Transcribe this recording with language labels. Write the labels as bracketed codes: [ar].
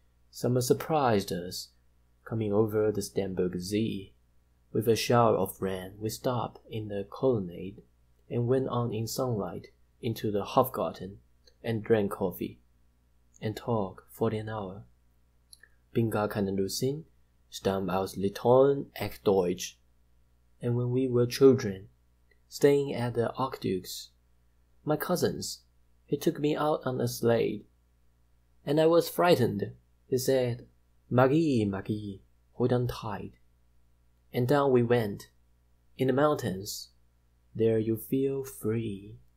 [en] Summer surprised us, coming over the Starnbergersee. With a shower of rain, we stopped in the colonnade and went on in sunlight into the Hofgarten and drank coffee and talked for an hour. [de] Bin gar keine Russin, stamm aus Litauen, echt deutsch. [en] And when we were children, staying at the Archduke's, my cousins, he took me out on a sled, and I was frightened. He said, Magie, Magie, hold on tight. And down we went, in the mountains. There you feel free.